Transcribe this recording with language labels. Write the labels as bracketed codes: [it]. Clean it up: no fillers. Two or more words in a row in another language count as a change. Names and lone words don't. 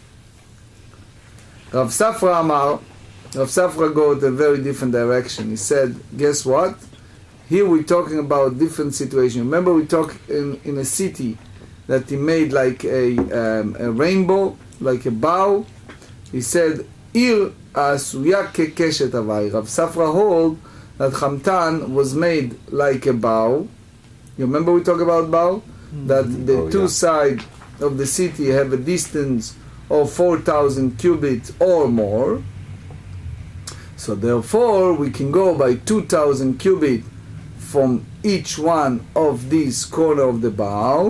[en] Rav Safra go to a very different direction. He said, guess what? Here we're talking about different situation. Remember we talked in a city that he made like a rainbow, like a bow. He said, [he] עיר עשויה כקשת אביי. [en] Rav Safra hold that Hamtan was made like a bow. You remember we talked about bow? That the two sides of the city have a distance of 4,000 cubits or more. So therefore we can go by 2,000 cubits from each one of these corner of the bow.